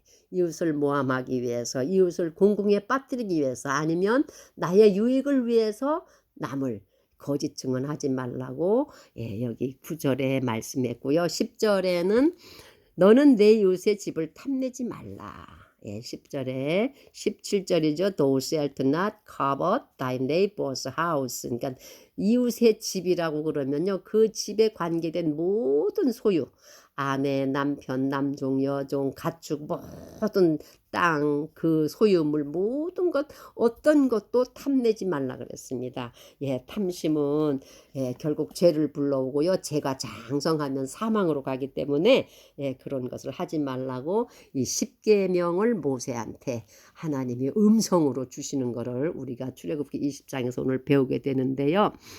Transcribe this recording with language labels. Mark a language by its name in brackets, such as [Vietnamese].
[Korean] 이웃을 모함하기 위해서 이웃을 공궁에 빠뜨리기 위해서 아니면 나의 유익을 위해서 남을 거짓 증언하지 말라고 여기 9절에 말씀했고요. 10절에는 너는 내 이웃의 집을 탐내지 말라. 10절에 17절이죠. [English] Thou shalt not covet thy neighbor's house. [Korean] 그러니까 이웃의 집이라고 그러면요. 그 집에 관계된 모든 소유 아내, 남편, 남종, 여종, 가축 모든 땅, 그 소유물 모든 것 어떤 것도 탐내지 말라 그랬습니다. 탐심은 결국 죄를 불러오고요. 죄가 장성하면 사망으로 가기 때문에 그런 것을 하지 말라고 이 십계명을 모세한테 하나님이 음성으로 주시는 것을 우리가 출애굽기 20장에서 오늘 배우게 되는데요.